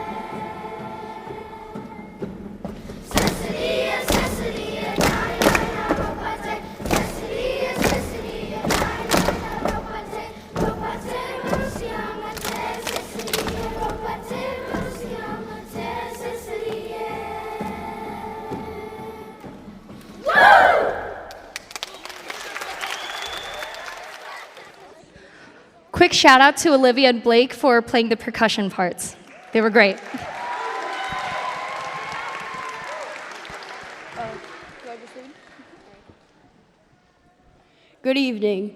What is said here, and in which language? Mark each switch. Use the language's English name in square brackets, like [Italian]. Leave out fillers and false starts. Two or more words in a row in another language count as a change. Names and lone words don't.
[English] Cecilia, Cecilia, nari nari na ropate. Cecilia, Cecilia, nari nari na ropate. Ropate marosia mate. Cecilia, ropate marosia mate. Cecilia. Quick shout out to Olivia and Blake for playing the percussion parts. They were great. Good evening.